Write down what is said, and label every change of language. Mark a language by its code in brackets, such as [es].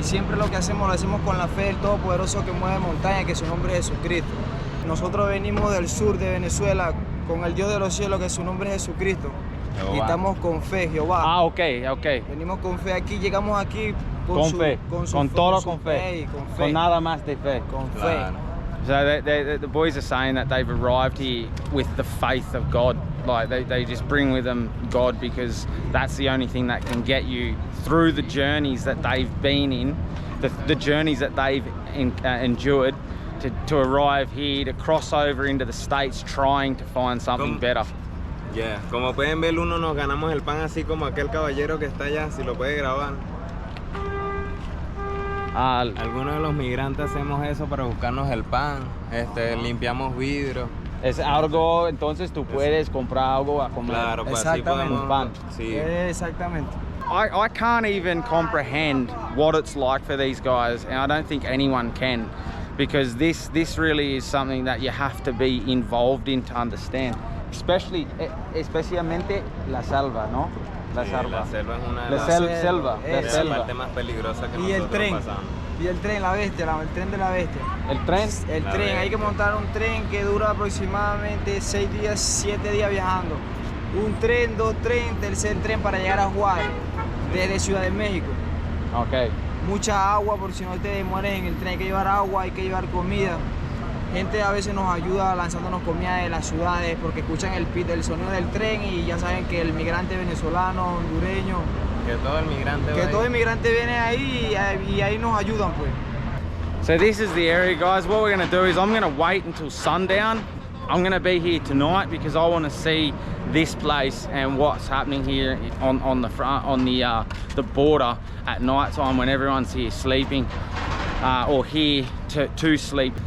[es] Y siempre lo hacemos con la fe del Todopoderoso que mueve montañas, que su nombre es Jesucristo. Nosotros venimos del sur de Venezuela con el Dios de los cielos, que su nombre es Jesucristo. Jehová. Y estamos con fe, Jehová. Ok. Venimos con fe aquí, llegamos aquí con fe, con fe, con nada más de fe. Con fe. [en] So the boys are saying that they've arrived here with the faith of God. Like they just bring with them God because that's the only thing that can get you through the journeys that they've been in, the journeys that they've endured to arrive here, to cross over into the States trying to find something better. Yeah. [es] Como pueden ver, uno nos ganamos el pan así como aquel caballero que está allá, si lo puede grabar. Algunos de los migrantes hacemos eso para buscarnos el pan, limpiamos vidrio. Es algo, entonces tú puedes comprar algo a comer. Claro, pues así podemos... pan. Sí. Exactamente. [en] I can't even comprehend what it's like for these guys, and I don't think anyone can, because this really is something that you have to be involved in to understand. [es] Especialmente la selva, ¿no? La selva es una de las partes más peligrosas que nosotros pasamos. Y el tren, el tren de la bestia. ¿El tren? El tren, hay que montar un tren que dura aproximadamente 6 días, 7 días viajando. un tren, dos trenes, tercer tren para llegar a Juárez, desde Ciudad de México. Okay. Mucha agua, por si no te mueres en el tren, hay que llevar agua, hay que llevar comida. Gente a veces nos ayuda lanzándonos comida de las ciudades porque escuchan el sonido del tren y ya saben que el migrante venezolano, hondureño, Que todo el migrante viene ahí y ahí nos ayudan pues. [en] So this is the area, guys. What we're going to do is I'm going to wait until sundown. I'm going to be here tonight because I want to see this place and what's happening here on the front, on the border at night time when everyone's here sleeping or here to sleep.